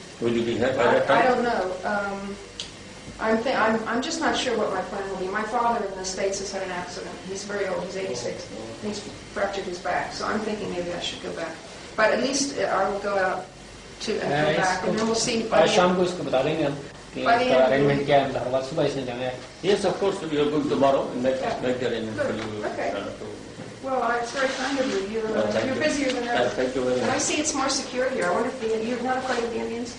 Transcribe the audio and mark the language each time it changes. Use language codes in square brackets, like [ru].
[en] Will you be here by that time? I don't know. I'm just not sure what my plan will be. My father in the States has had an accident. He's very old. He's 86. He's fractured his back. So I'm thinking maybe I should go back. But at least I will go out and come back, and then we'll see. [ur] شام کو اس کو بتا دیں گے ہم کہ arrangement کیا ہے. ہر وقت صبح اس نے جانا ہے. [en] Yes, of course. We are going tomorrow. Make the arrangement for you. Okay. Well, it's very kind of you. You're busier than ever. Thank you very much. And I see it's more secure here. I wonder if you're not afraid of the Indians?